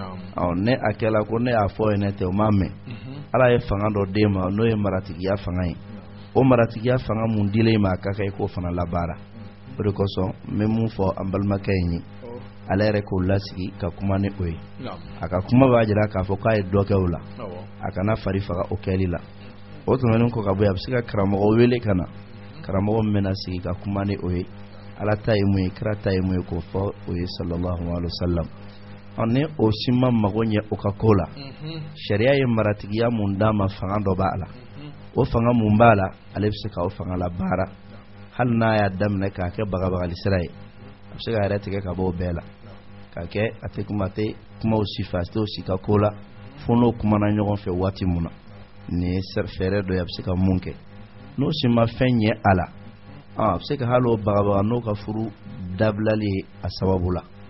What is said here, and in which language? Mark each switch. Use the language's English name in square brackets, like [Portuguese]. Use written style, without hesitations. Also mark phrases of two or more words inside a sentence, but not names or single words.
[Bambara] ne a kɛla ko ne y'a fɔ ye ne tɛ o m'a mɛn ala ye fanga dɔ d'e ma n'o ye maratigiya fanga ye o maratigiya fanga mun dilen ma a ka kan i k'o fana labaara o de kosɔn n bɛ mun fɔ an balimakɛ in ye ale yɛrɛ k'o lasigi ka kuma ni o ye a ka kuma b'a jira k'a fɔ k'a ye dɔ kɛ o la a kana fari faga o kɛli la o tɛmɛnen kɔ ka bɔ yen a bɛ se ka karamɔgɔ wele ka na karamɔgɔ min bɛna sigi ka kuma ni o ye ala ta ye mun ye kira ta ye mun ye k'o fɔ o ye [Arabic] صلى الله عليه وسلم [Bambara] ni o si ma mago ɲɛ o ka ko la sariya ye maratigiya mun d'a ma fanga dɔ b'a la o fanga mun b'a la ale bɛ se ka o fanga la baara hali n'a y'a daminɛ k'a kɛ bagabagali sira ye a bɛ se ka yɛrɛ tigɛ ka bɔ o bɛɛ la k'a kɛ a tɛ kumaw si fɛ a tɛ o si ka ko la fo n'o kumana ɲɔgɔn fɛ waati mun na nin ye fɛɛrɛ dɔ ye a bɛ se ka mun kɛ n'o si ma fɛn ɲɛ a la a bɛ se ka hali o bagabaga n'o ka furu dabilali ye a sababu la